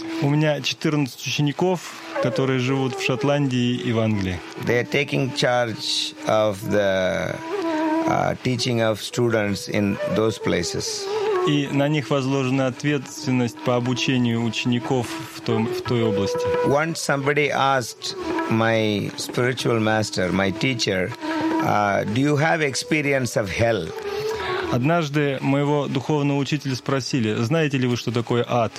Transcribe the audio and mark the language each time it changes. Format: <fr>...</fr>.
<ru>У меня 14 учеников, которые живут в Шотландии и в Англии.</ru> <en>They are taking charge of the teaching of students in those places.</en> <ru>И на них возложена ответственность по обучению учеников в той области.</ru> <en>Once somebody asked my spiritual master, my teacher, do you have experience of hell?</en> <ru>Однажды моего духовного учителя спросили: знаете ли вы, что такое ад?</ru>